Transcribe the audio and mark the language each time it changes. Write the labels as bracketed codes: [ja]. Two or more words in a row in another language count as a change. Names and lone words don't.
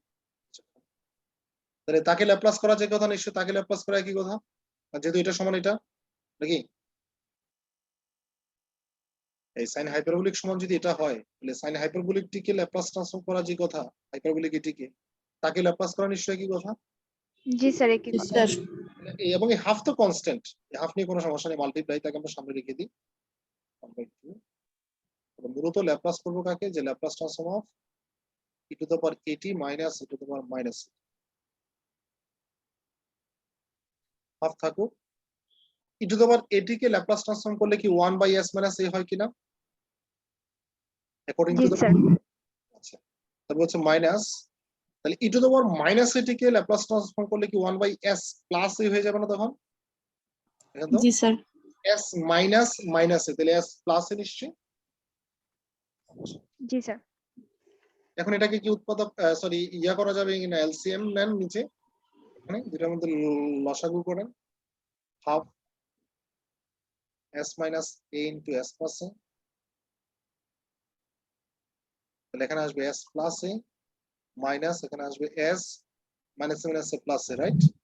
[bn] তাহলে তাকে ল্যাপ্লাস করা যে কথা, নিশ্চয় তাকে ল্যাপ্লাস করা কি কথা, যেহেতু এটা সমান এটা নাকি এই [en] sin hyperbolic [bn] সমান যদি এটা হয় তাহলে sin হাইপারবোলিকটিকে [en] Laplace transform [bn] করা যে কথা হাইপারবোলিক এটিকে, তাকে ল্যাপ্লাস করা নিশ্চয়ই কি কথা। জি স্যার একই জি কথা। স্যার। এবং এই হাফ তো কনস্ট্যান্ট, এই হাফ নিয়ে কোনো সমস্যা নেই, মাল্টিপ্লাই তাকে আমরা সামনে রেখে দিই 1/2। মূলত ল্যাপ্লাস করবো কাকে, যে [en] Laplace transform of e to the power 80 minus e to the power minus হাফ থাকুক। e to the power 80 [bn] কে [en] Laplace transform [bn] করলে কি [en] 1/s minus a [bn] হয় কিনা অ্যাকর্ডিং জি [en] টু দ্য, [bn] স্যার। আচ্ছা তারপর হচ্ছে মাইনাস, তাহলে [en] e to the power minus 80 [bn] কে [en] Laplace transform [bn] করলে কি [en] 1/s plus a [bn] হয়ে যাবে না তখন? দেখেন তো জি স্যার। [en] s minus minus a, [bn] তাহলে [en] s plus a [bn] নিশ্চয়ই। জি স্যার। এখন এটাকে কি উৎপাদক সরি ইয়া করা যাবে কিনা, এলসিএম নেন নিচে, এখানে দুটার মধ্যে লসাগু করেন, [en] half s minus a into s plus a, [bn] তাহলে এখানে আসবে [en] s plus a minus [bn] এখানে আসবে [en] s minus minus a plus a, right?